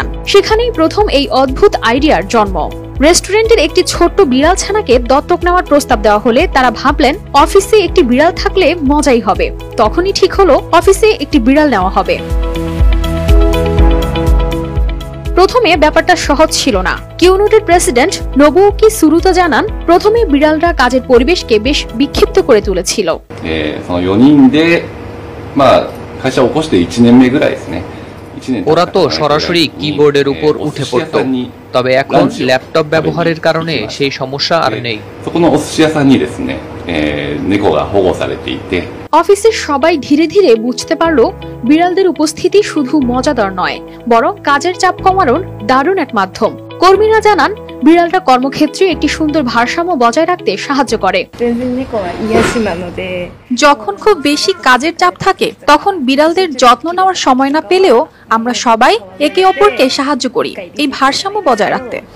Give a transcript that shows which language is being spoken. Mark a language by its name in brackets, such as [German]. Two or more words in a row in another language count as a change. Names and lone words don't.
[Bangla] সেখানেই প্রথম এই অদ্ভুত আইডিয়ার জন্ম। রেস্টুরেন্টের একটি ছোট্ট বিড়াল ছানাকে দত্তক নেওয়ার প্রস্তাব দেওয়া হলে তারা ভাবলেন অফিসে একটি বিড়াল থাকলে মজাই হবে। তখনই ঠিক হলো অফিসে একটি বিড়াল নেওয়া হবে। প্রথমে ব্যাপারটা সহজ ছিল না। কিউনোটের প্রেসিডেন্ট নোবুকি সুরুতা জানান, প্রথমে বিড়ালরা কাজের পরিবেশকে বেশ বিক্ষিপ্ত করে তুলেছিল। [Japanese] 4 人で会社を起こして1年目ぐらいですね。 [Bangla] ওরা তো সরাসরি কিবোর্ডের উপর উঠে পড়ত, তবে এখন ল্যাপটপ ব্যবহারের কারণে সেই সমস্যা আর নেই। [Japanese] そこのお寿司屋さんにですね、猫が保護されていて、 [Bangla] অফিসের সবাই ধীরে ধীরে বুঝতে পারলো বিড়ালদের উপস্থিতি শুধু মজাদার নয়, বরং কাজের চাপ কমানোর দারুণ এক মাধ্যম। কর্মীরা জানান, বিড়ালটা কর্মক্ষেত্রে একটি সুন্দর ভারসাম্য বজায় রাখতে সাহায্য করে। যখন খুব বেশি কাজের চাপ থাকে, তখন বিড়ালদের যত্ন নেওয়ার সময় না পেলেও আমরা সবাই একে অপরকে সাহায্য করি এই ভারসাম্য বজায় রাখতে।